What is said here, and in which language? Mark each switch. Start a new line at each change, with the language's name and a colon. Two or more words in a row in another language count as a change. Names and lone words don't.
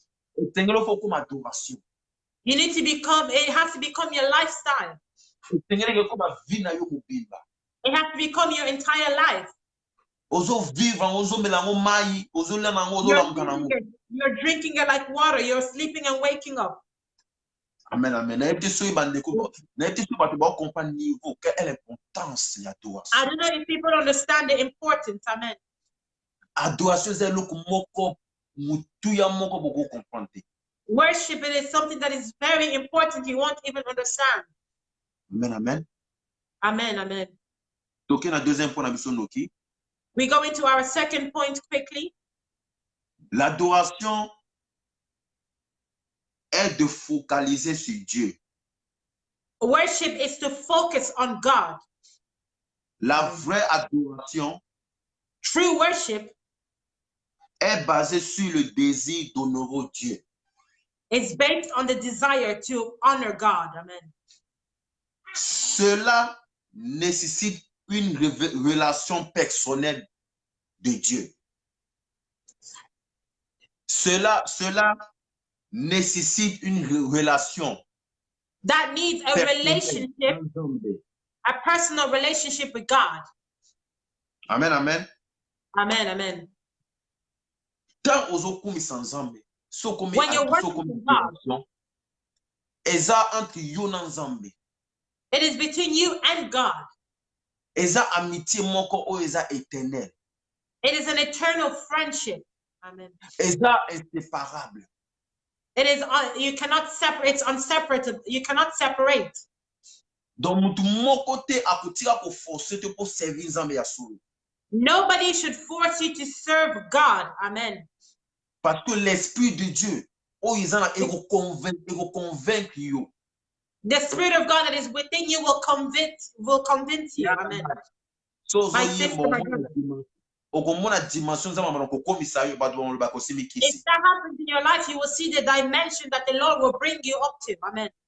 English: You need to become, it has to become your lifestyle. It has to become your entire life. You're drinking it like water. You're sleeping and waking up.
Lingala: Amen, amen. Na yebite so bandeko, na yebite so bato ba comprendre niveau,
French: quelle est l'importance de l'adoration.
English: I don't know if people understand the importance. Amen.
French: Adoration c'est
Lingala: eloko moko mutuya moko boko comprendre.
English: Worship, it is something that is very important. You won't even understand. Amen, amen. Amen, amen.
Lingala: Donc na
French: deuxième point
Lingala: na biso noki.
English: We go into our second point quickly.
French: L'adoration est de focaliser sur Dieu.
English: Worship is to focus on God.
French: La vraie adoration
English: True worship
French: est basée sur le désir d'honorer Dieu.
English: is based on the desire to honor God. Amen.
French: Cela nécessite une relation personnelle de Dieu. Cela nécessite une relation.
English: That needs a relationship, a personal relationship with God. Amen, amen. Amen, amen.
Lingala: Tant ozokumisa nzambe,
English: When you're working with God,
Lingala: eza entre yo na nzambe.
English: it is between you and God.
Lingala: Eza amitié moko o eza éternel.
English: It is an eternal friendship. Amen.
Lingala: Eza inséparable.
English: It is you cannot separate. It's unseparable. You cannot separate.
Lingala: Donc mutu moko te akutira ko forcer te
French: pour servir
Lingala: nzambe ya solo.
English: Nobody should force you to serve God. Amen.
French: Parce que l'esprit de Dieu, oh
Lingala: izana ego
French: convaincre you.
English: The Spirit of God that is within you will convince you. Amen. So My sister, my brother. If that happens in your life, you will see the dimension that the Lord will bring you up to. Amen.